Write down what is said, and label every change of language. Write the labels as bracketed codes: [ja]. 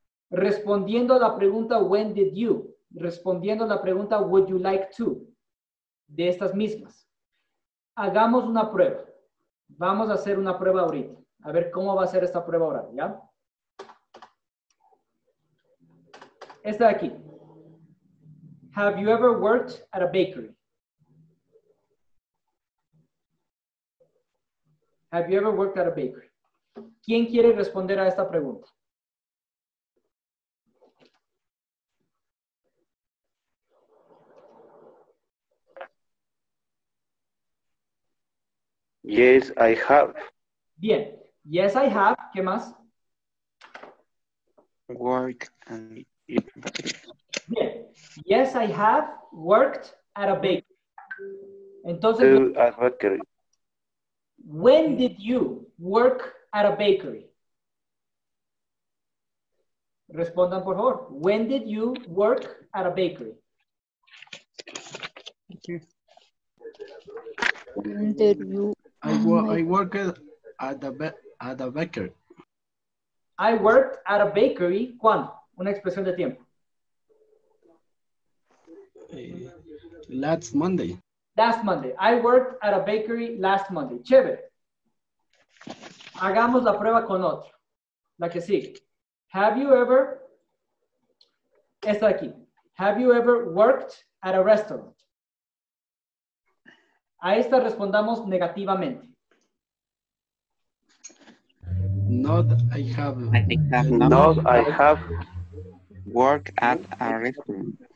[es] Respondiendo a la pregunta [en] when did you, [es] respondiendo a la pregunta [en] would you like to, [es] de estas mismas. Hagamos una prueba. Vamos a hacer una prueba ahorita. A ver cómo va a ser esta prueba oral, ¿ya? Esta de aquí. [en] Have you ever worked at a bakery? Have you ever worked at a bakery? [es] ¿Quién quiere responder a esta pregunta? [en] Yes, I have. [es] Bien. [en] Yes, I have. [es] ¿Qué más? [en] Work and [es] Bien. [en] Yes, I have worked at a bakery. [es] Entonces, [en] A bakery. when did you work at a bakery? [es] Respondan, por favor. [en] When did you work at a bakery? When did you? I worked at the bakery. I worked at a bakery. [es] ¿Cuándo? Una expresión de tiempo. [en] Last Monday. Last Monday. I worked at a bakery last Monday. [es] Chévere. Hagamos la prueba con otro. La que sigue. [en] Have you ever, [es] esta de aquí. [en] Have you ever worked at a restaurant? [es] A esta respondamos negativamente. [en] Not I have. I have not No, I have. worked at a restaurant.